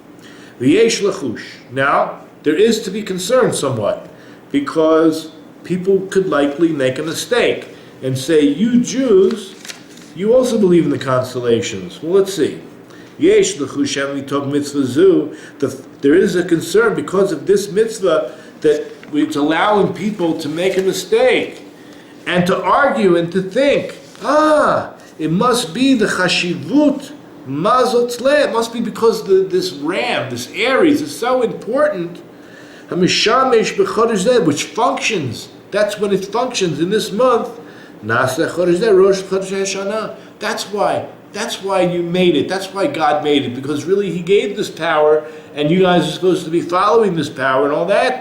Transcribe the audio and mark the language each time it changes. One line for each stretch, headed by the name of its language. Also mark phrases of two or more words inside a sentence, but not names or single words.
English: Now, there is to be concerned somewhat, because people could likely make a mistake and say, you Jews, you also believe in the constellations. Well, let's see. There is a concern because of this mitzvah that it's allowing people to make a mistake and to argue and to think, it must be the
Hebrew: חשיבות מזל טלה.
English: It must be because this ram, this Aries, is so important, which functions. That's when it functions in this month. That's why you made it. That's why God made it, because really He gave this power, and you guys are supposed to be following this power and all that.